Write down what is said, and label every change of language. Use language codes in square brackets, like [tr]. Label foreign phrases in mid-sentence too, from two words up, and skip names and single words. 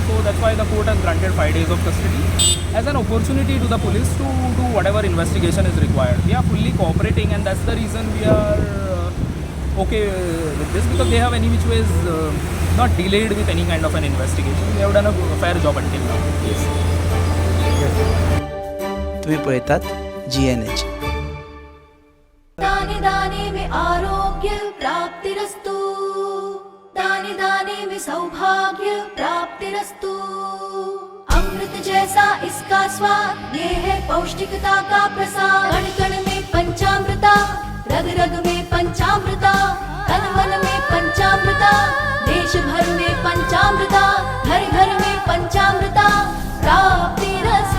[en] So that's why the court has granted 5 days of custody as an opportunity to the police to do whatever investigation is required. We are fully cooperating, and that's the reason we are okay with this, because they have any which ways not delayed with any kind of an investigation. They have done a fair job until now. Yes. [kok] तुम्ही पळयतात GNH. [hi] दाने दाने में आरोग्य प्राप्तिरस्तु, दाने दाने में सौभाग्य प्राप्तिरस्तु। अमृत जैसा इसका स्वाद, ये है पौष्टिकता का प्रसाद। कण कण में पंचामृता, रग रग में पंचामृता, तन मन में पंचामृता, देश भर में पंचामृता, घर घर में पंचामृता प्राप्तिरस्तु।